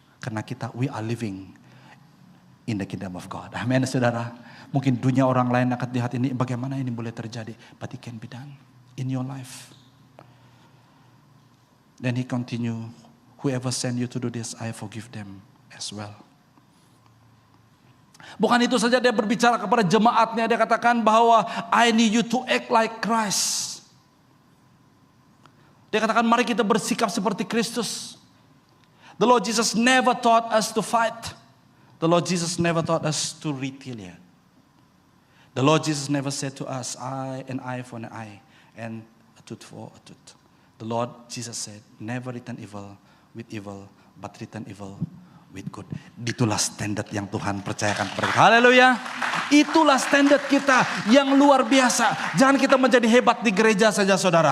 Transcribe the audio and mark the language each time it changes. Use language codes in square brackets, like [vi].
[ms] Karena [en] we are living in the kingdom of God. [ms] Amin, saudara. Mungkin dunia orang lain akan lihat ini, bagaimana ini boleh terjadi. [en] But it can be done in your life. Then he continue, whoever send you to do this, I forgive them as well. [ms] Bukan itu saja, dia berbicara kepada jemaatnya. Dia katakan bahwa [en] I need you to act like Christ. [ms] Dia katakan mari kita bersikap seperti Kristus. [en] The Lord Jesus never taught us to fight. The Lord Jesus never taught us to retaliate. The Lord Jesus never said to us, an eye for an eye and a tooth for a tooth. The Lord Jesus said, never return evil with evil, but return evil with good. [ms] Itulah standar yang Tuhan percayakan kepada kita. Haleluya. Itulah standar kita yang luar biasa. Jangan kita menjadi hebat di gereja saja, saudara.